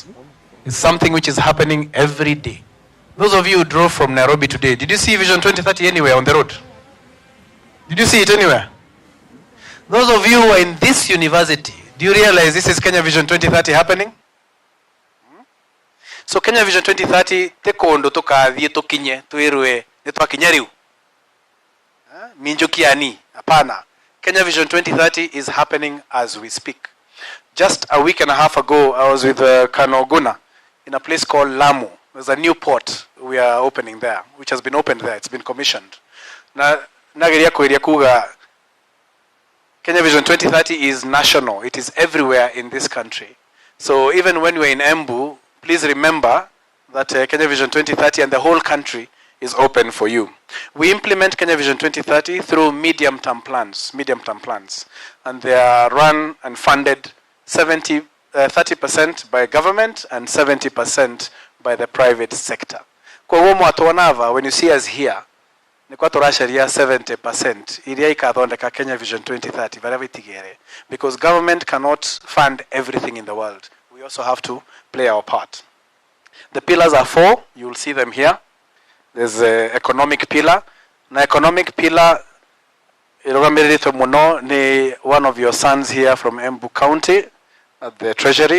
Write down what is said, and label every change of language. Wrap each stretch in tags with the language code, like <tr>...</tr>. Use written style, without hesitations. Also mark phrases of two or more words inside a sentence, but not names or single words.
<en>It's something which is happening every day. Those of you who drove from Nairobi today, did you see Vision 2030 anywhere on the road? Did you see it anywhere? Those of you who are in this university, do you realize this is Kenya Vision 2030 happening? So Kenya Vision 2030,</en> <ki>tekondo tukathie tukinye twirwe nitwakinya riu. Minjukiani, apana.</ki> <en>Kenya Vision 2030 is happening as we speak. Just a week and a half ago, I was with Kano Oguna in a place called Lamu. There's a new port we are opening there, which has been opened there. It's been commissioned.</en> <ki>Nageria kuga</ki> <en>Kenya Vision 2030 is national. It is everywhere in this country. So even when we're in Embu, please remember that Kenya Vision 2030 and the whole country is open for you. We implement Kenya Vision 2030 through medium-term plans, and they are run and funded 30% by government and 70% by the private sector. Kwa when you see us here,</en> <ki>nikwa turasharia 70% iria ikathondeka Kenya Vision 2030 bara vitigere,</ki> <en>because government cannot fund everything in the world. We also have to play our part. The pillars are 4. You will see them here. There's a economic pillar. Na economic pillar ni one of your sons here from Embu County at the Treasury.</en>